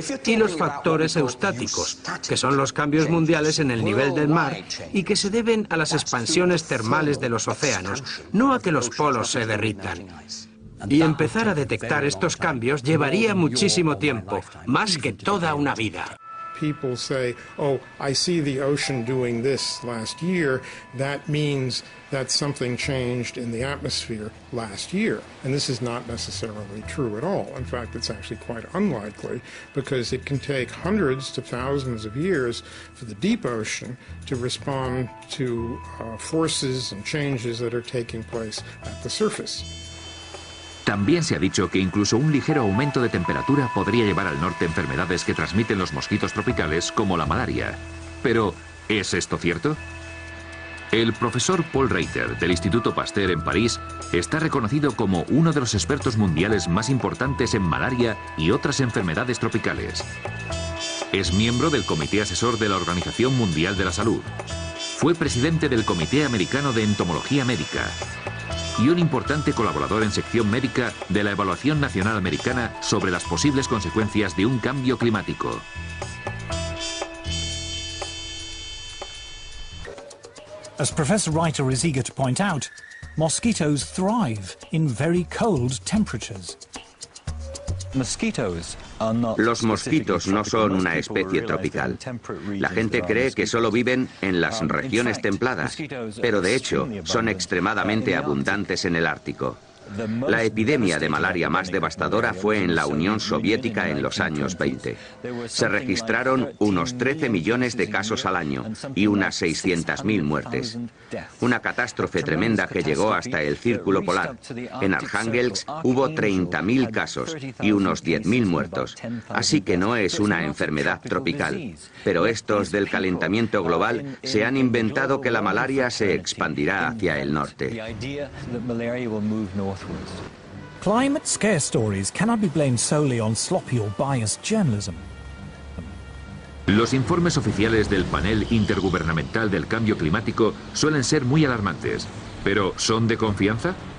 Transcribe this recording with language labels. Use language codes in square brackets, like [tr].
[es] Y los factores eustáticos, que son los cambios mundiales en el nivel del mar y que se deben a las expansiones termales de los océanos, no a que los polos se derritan. Y empezar a detectar estos cambios llevaría muchísimo tiempo, más que toda una vida. [en] People say, oh, I see the ocean doing this last year. That means that something changed in the atmosphere last year. And this is not necessarily true at all. In fact, it's actually quite unlikely because it can take hundreds to thousands of years for the deep ocean to respond to forces and changes that are taking place at the surface. [es] También se ha dicho que incluso un ligero aumento de temperatura podría llevar al norte enfermedades que transmiten los mosquitos tropicales, como la malaria. Pero, ¿es esto cierto? El profesor Paul Reiter, del Instituto Pasteur en París, está reconocido como uno de los expertos mundiales más importantes en malaria y otras enfermedades tropicales. Es miembro del Comité Asesor de la Organización Mundial de la Salud. Fue presidente del Comité Americano de Entomología Médica y un importante colaborador en sección médica de la Evaluación Nacional Americana sobre las posibles consecuencias de un cambio climático. [en] As Professor Reiter is eager to point out, mosquitoes thrive in very cold temperatures. [es] Los mosquitos no son una especie tropical. La gente cree que solo viven en las regiones templadas, pero de hecho son extremadamente abundantes en el Ártico. La epidemia de malaria más devastadora fue en la Unión Soviética en los años 20. Se registraron unos 13 millones de casos al año y unas 600.000 muertes. Una catástrofe tremenda que llegó hasta el Círculo Polar. En Arkhángelsk hubo 30.000 casos y unos 10.000 muertos. Así que no es una enfermedad tropical. Pero estos del calentamiento global se han inventado que la malaria se expandirá hacia el norte. [en] Climate scare stories cannot be blamed solely on sloppy or biased journalism. [es] Los informes oficiales del Panel Intergubernamental del Cambio Climático suelen ser muy alarmantes, pero ¿son de confianza?